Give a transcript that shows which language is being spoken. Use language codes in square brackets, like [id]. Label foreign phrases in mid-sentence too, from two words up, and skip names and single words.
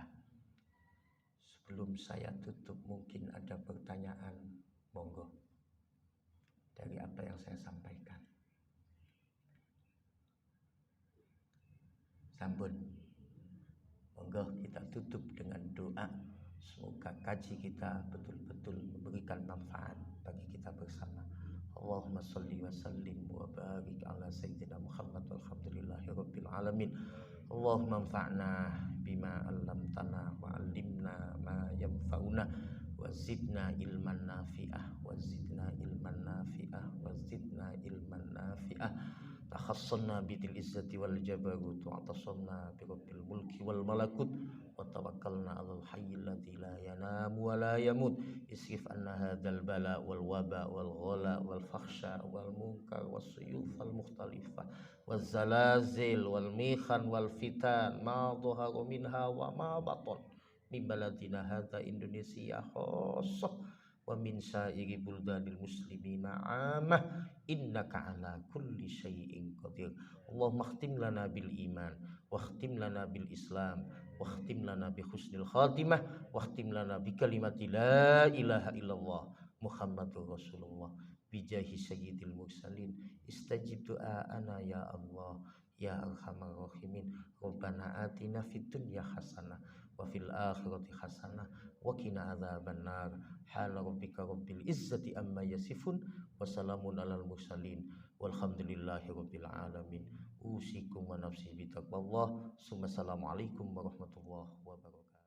[id] Sebelum saya tutup, mungkin ada pertanyaan, monggo, dari apa yang saya sampaikan. [jv] Sampun, monggo [id] kita tutup dengan doa. Semoga kaji kita betul-betul memberikan manfaat bagi kita bersama. [ar] اللهم صل وسلم وبارك على سيدنا محمد والحمد لله رب العالمين. اللهم انفعنا بما علمتنا وعلمنا ما ينفعنا وزدنا علما نافعا وزدنا علما نافعا وزدنا علما نافعا. تحصنا بذي العزة والجبروت واعتصمنا برب الملك والملكوت وتوكلنا على الحي الذي لا ينام ولا يموت. اصرف عنا هذا البلاء والوباء والغلاء والفحشاء والمنكر والسيوف المختلفة والزلازل والمحن والفتن ما ظهر منها وما بطن من بلدنا هذا إندونيسيا خاصة ومن سائر بلدان المسلمين عامة إنك على كل شيء قدير. اللهم اختم لنا بالإيمان واختم لنا بالإسلام واختم لنا بحسن الخاتمة واختم لنا بكلمة لا إله إلا الله محمد رسول الله بجاه سيد المرسلين. استجب دعاءنا يا الله يا أرحم الراحمين. ربنا آتنا في الدنيا حسنة وفي الآخرة حسنة وقنا عذاب النار. هلا ربك رب العزة عما يصفون وسلام على المرسلين والحمد لله رب العالمين. أوصيكم ونفسي بتقوى الله. السلام عليكم ورحمة الله وبركاته.